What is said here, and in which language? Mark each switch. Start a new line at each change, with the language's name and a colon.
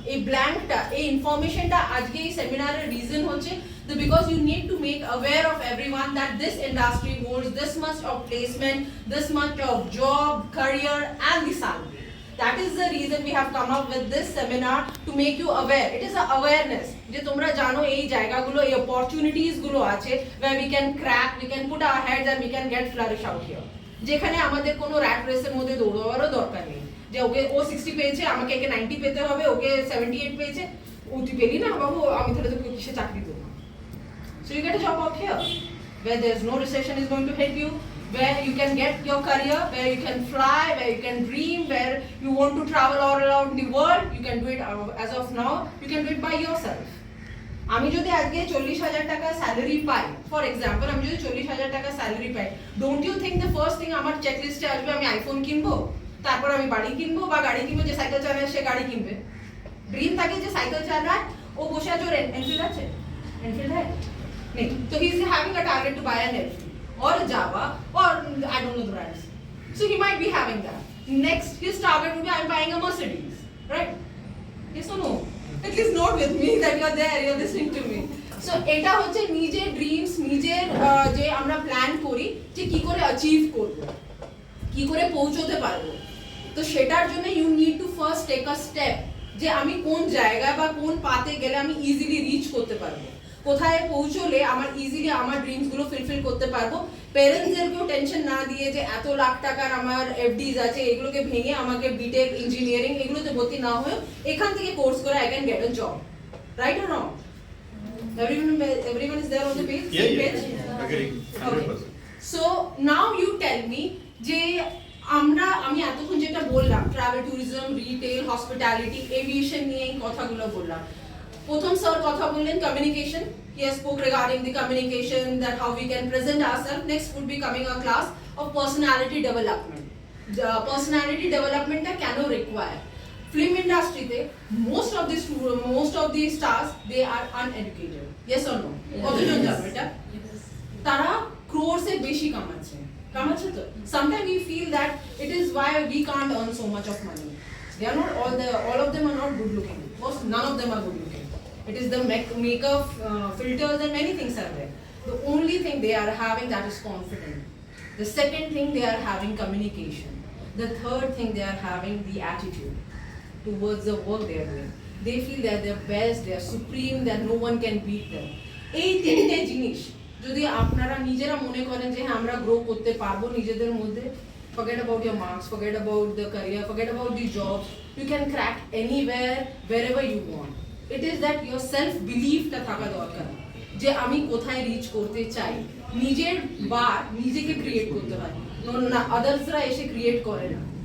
Bangla: এই ব্ল্যাঙ্কটা, এই ইনফরমেশনটা আজকে এই সেমিনারের রিজন হচ্ছে
English: because you need to make aware of everyone that this industry holds this much of placement, this much of job, career and the salary. That is the reason we have come up with this seminar, to make you aware. It is a awareness
Bangla: যে তোমরা জানো এই জায়গাগুলো, এই opportunities গুলো আছে
English: where we can crack, we can put our heads and we can get flourish out here.
Bangla: যেখানে আমাদের কোনো rat race এর মধ্যে দৌড়ানোরও দরকার নেই যে ওকে ও 60 পেয়েছে আমাকে একে 90 পেতে হবে, ওকে 78 পেয়েছে, তুই পেলি না বাবু, আমি তাহলে তোকে কিসে চাকরি দেবো?
English: So you get a job out here where there's no recession is going to hit you, where you can get your career, where you can fly, where you can dream, where you want to travel all around the world. You can do it as of now, you can do it by yourself.
Bangla: আমি যদি আজকে 40,000 টাকা salary pi, for example আমি যদি 40,000 টাকা salary pi,
English: don't you think the first thing
Bangla: আমার চেকলিস্টে আসবে আমি আইফোন কিনবো, তারপর আমি বাড়ি কিনবো, বা গাড়ি কিনবো, যে সাইকেল চালায় সে গাড়ি কিনবে। ড্রিম থাকে যে সাইকেল চালায় ও
Hindi: वो
Bangla: বসে আছে, ওর এনফিল্ড আছে, এনফিল্ড
Hindi: है नहीं, तो
English: he is having a target to buy an Enfield or a Java or I don't know the brands, so he might be having that. Next his target will be I'm buying a Mercedes, right? Yes or no? At least note with me that you are there, you are listening to me.
Bangla: So এটা হচ্ছে নিজের dreams, নিজের যে আমরা plan করি যে কি করে অ্যাচিভ করব, কি করে পৌঁছতে পারবো, তো সেটার জন্য
English: you need to first take a step
Bangla: যে আমি কোন জায়গা বা কোন পাতে গেলে আমি ইজিলি রিচ করতে পারবো, কোথায় পৌঁছলে আমার ইজিলি আমার ড্রিমসগুলো ফুলফিল করতে পারবো। প্যারেন্টসদেরকেও টেনশন না দিয়ে যে এত লাখ টাকার আমার এফডিজ আছে এগুলোকে ভেঙে আমাকে বিটেক ইঞ্জিনিয়ারিং এগুলোতে ভর্তি না হয়ে এখান থেকে কোর্স করে
English: I can get a job, right or not? Everyone is there on the page? Yeah. Agree. 100%. So now you tell me
Bangla: যে আমি এতক্ষণ যেটা বললাম travel tourism retail hospitality aviation নিয়ে এই কথাগুলো বললাম। প্রথম স্যার কথা বললেন communication,
English: he has spoke regarding the communication, that how we can present ourselves. Next would be coming a class of personality development. The personality development টা কেন require? Film industry তে most of the stars they are uneducated, yes or no?
Bangla: কতজন জানো এটা? তারা crores এর বেশি কামাচ্ছে তো
English: sometimes we feel that it is why we can't earn so much of money. They are not all of them are not good looking, none of them are good looking. It is the makeup filters and many things are there. The only thing they are having that is confidence. The second thing they are having communication. The third thing they are having the attitude towards the work they are doing. They feel that they're best, they are supreme, that no one can beat them.
Bangla: এই তিনটে জিনিস যদি আপনারা নিজেরা মনে করেন যে হ্যাঁ আমরা গ্রো করতে পারবো নিজেদের মধ্যে,
English: forget about your marks, forget about the career, forget about the jobs, you can crack anywhere, wherever you want. It is that your self belief
Bangla: টা থাকা দরকার যে আমি কোথায় রিচ করতে চাই, নিজের বার নিজেকে ক্রিয়েট করতে হয়, না আদার্সরা এসে ক্রিয়েট করে না।